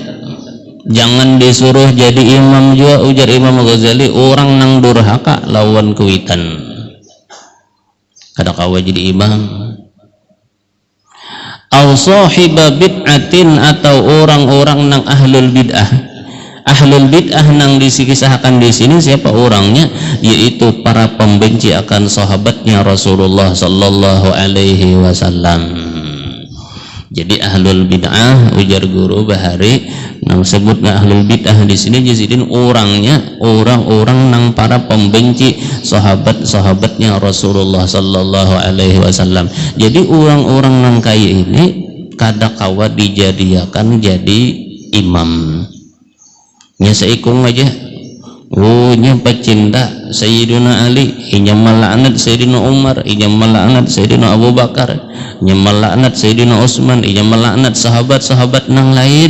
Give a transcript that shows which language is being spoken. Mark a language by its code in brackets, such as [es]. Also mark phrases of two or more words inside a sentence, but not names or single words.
[bjn] Jangan disuruh jadi imam juga, ujar Imam Ghazali, orang nang durhaka lawan kuitan kada kawa jadi imam. [ar] أو صاحب بدعة [bjn] atau orang-orang nang [ar] أهل البدعة. أهل البدعة [bjn] nang dikisahkan di sini siapa orangnya? Yaitu para pembenci akan sahabatnya Rasulullah [ar] صلى الله عليه وسلم. [bjn] Jadi [ar] أهل البدعة, [bjn] ujar guru Bahari, nang sebutnya [ar] أهل البدعة [bjn] di sini jazidin orangnya orang-orang nang para pembenci sahabat-sahabatnya Rasulullah [ar] صلى الله عليه وسلم. [bjn] Jadi orang-orang nang kaya ini kada kawa dijadiakan jadi imam. Nya seikung aja. Oh, nya pecinta Sayyidina Ali, nya melaknat Sayyidina Umar, nya melaknat Sayyidina Abu Bakar, nya melaknat Sayyidina Utsman, nya melaknat sahabat-sahabat nang lain.